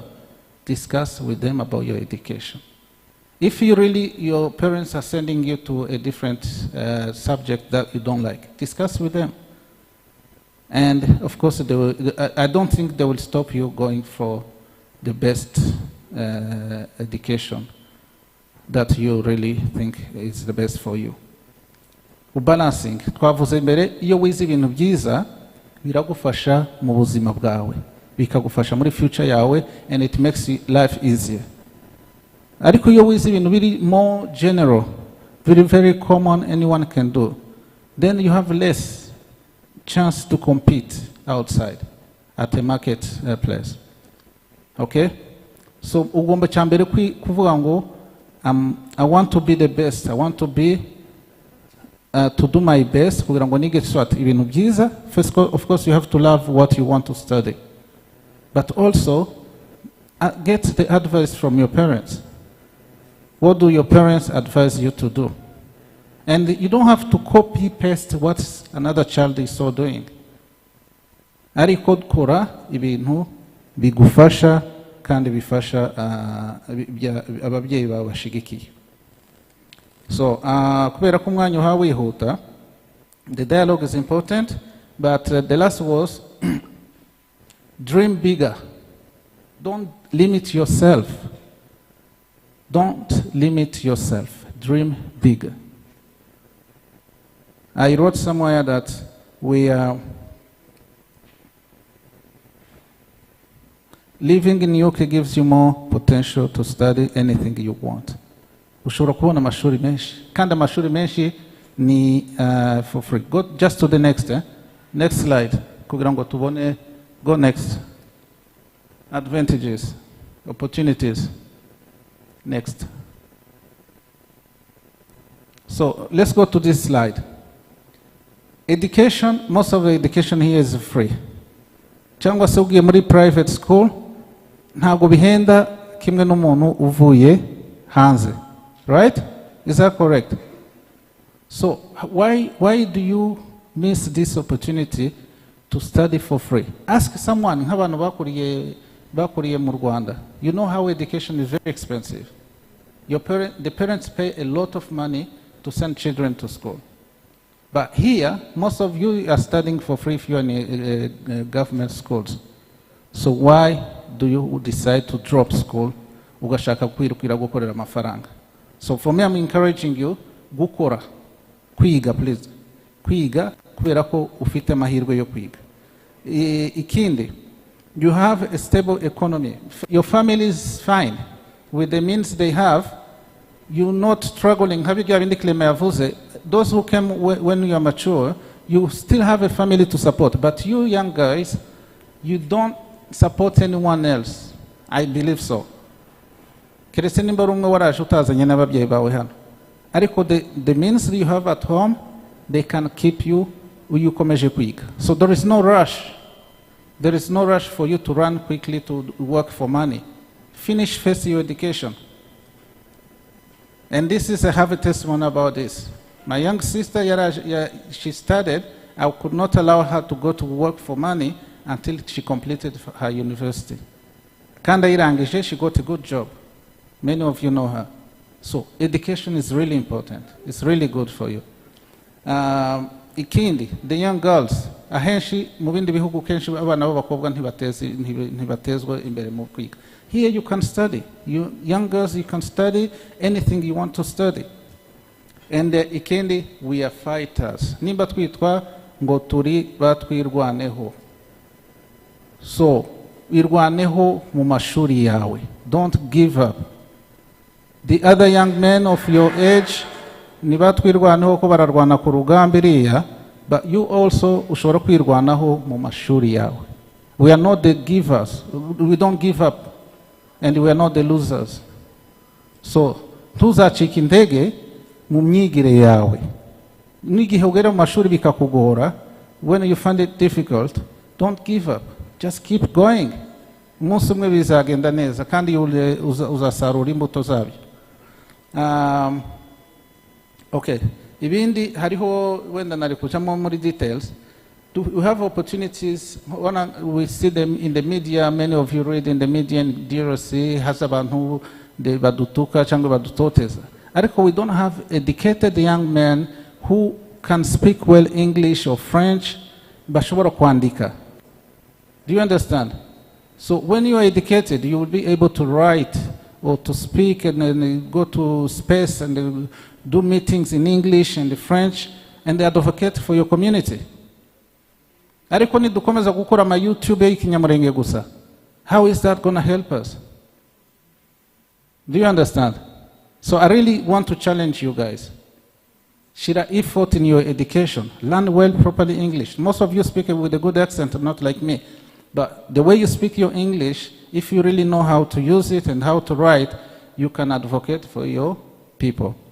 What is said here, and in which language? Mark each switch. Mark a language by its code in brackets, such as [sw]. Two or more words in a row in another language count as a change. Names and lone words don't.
[en] Discuss with them about your education. If your parents are sending you to a different subject that you don't like, discuss with them. And of course, I don't think they will stop you going for the best education that you really think is the best for you. Balancing, [rw] twavuze mbere, iyo wize ibintu byiza biragufasha mu buzima bwawe, bikagufasha muri future yawe, [en] and it makes life easier. [rw] Ariko iyo wize ibintu biri [en] more general, very common, anyone can do, then you have less chance to compete outside at a market place. Okay? So [rw] ugomba cyambere kuvuga ngo [en] I want to be the best, I want to be to do my best [rw] kugira ngo nige swat ibintu byiza. [en] First, of course, you have to love what you want to study, but also get the advice from your parents. What do your parents advise you to do? And you don't have to copy paste what another child is so doing. [rw] Ariko kora ibintu bigufasha kandi bifasha ababyeyi bawe bashigikiye. So, kubera ko umwanya uhawe wihuta, [en] the dialogue is important, but the last was dream bigger. Don't limit yourself. Don't limit yourself. Dream bigger. I wrote somewhere that living in UK gives you more potential to study anything you want. [rw] Ushobora kubona amashuri menshi, kandi amashuri menshi ni [en] for free. Go just to the next slide [rw] kugira ngo tubone. [en] Go next. Advantages, opportunities. Next. So let's go to this slide. Education, most of the education here is free. [rw] Cyangwa se ugiye muri [en] private school [rw] ntabwo bihenda kimwe n'umuntu uvuye hanze. [en] Right? Is that correct? So why do you miss this opportunity to study for free? Ask someone, [rw] nk'abantu bakuriye mu Rwanda. [en] You know how education is very expensive. The parents pay a lot of money to send children to school. But here, most of you are studying for free if you are in government schools. So why do you decide to drop school [rw] ugashaka kwirukira gukorera amafaranga? [en] So for me, I'm encouraging you, [rw] gukora, kwiga, please. Kwiga, kubera ko ufite amahirwe yo kwiga. Ikindi, [en] you have a stable economy. Your family is fine. With the means they have, you're not struggling. Those who came when you are mature, you still have a family to support. But you young guys, you don't support anyone else. I believe so. [rw] Keretse nimba ari umwe waraje utazanye n'ababyeyi bawe hano. [en] Ariko the means you have at home, they can keep you [rw] ukomeje kwiga. [en] So there is no rush. There is no rush for you to run quickly to work for money. Finish first your education. And this is, I have a testimony about this. My young sister, she studied. I could not allow her to go to work for money until she completed her university. [rw] Kanda irangije, [en] she got a good job. Many of you know her. So education is really important. It's really good for you. Ikindi, the young girls, [rw] ahenshi mu bindi bihugu kenshi abana b'abakobwa ntibatezwa imbere mu kwiga. [en] Here you can study. You young girls, you can study anything you want to study. And ikindi, we are fighters. [rw] Nimba twitwa ngo turi batwirwaneho. So, irwaneho mu mashuri yawe. [en] Don't give up. The other young men of your age, [rw] nibatwirwaneho ko bararwana ku rugamba iriya, [en] but you also [rw] ushobora kwirwanaho mu mashuri yawe. [en] We are not the givers. We don't give up. And we are not the losers. So, [rw] tuzacika intege mu myigire yawe. N'igihe ugera mu mashuri bikakugora, [en] when you find it difficult, don't give up. Just keep going. [rw] Umunsi umwe bizagenda neza kandi uzasarura imbuto zabyo. [en] Okay. [rw] Ibindi hariho wenda nari kujamo muri details. [en] We have opportunities. We see them in the media. Many of you read in the media. In DRC has [rw] abantu badutuka cyangwa badutoteza. [en] Ariko we don't have educated young men who can speak well English or French. [rw] Bashobora kwandika. [en] Do you understand? So when you are educated, you will be able to write or to speak and then go to space and do meetings in English and French and advocate for your community. [rw] Ariko nidukomeza gukora ama YouTube y'ikinyamurenge gusa. [en] How is that going to help us? Do you understand? So I really want to challenge you guys. Share effort in your education. Learn well properly English. Most of you speak with a good accent, not like me. But the way you speak your English, if you really know how to use it and how to write, you can advocate for your people.